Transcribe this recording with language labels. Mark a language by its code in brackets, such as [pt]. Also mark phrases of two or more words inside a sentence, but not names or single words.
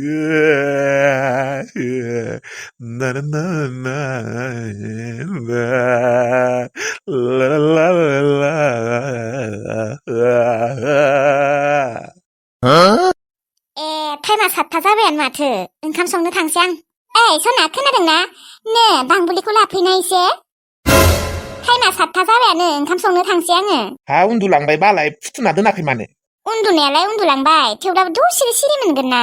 [brx] na na na na na la la la la टाइमा 7था जाबायानो माथो ओंखाम संनो थांसै आं। सना खोनादोंना? नो बांबुलिखौ लाफैनाय एसे। टाइमा 7था जाबायानो ओंखाम संनो थांसै आङो। हा उन्दुलांबाय बालाय फुथुना दोनाखै मानो? उन्दुनायालाय उन्दुलांबाय थेवब्लाबो दसे सिरि मोनगोन ना।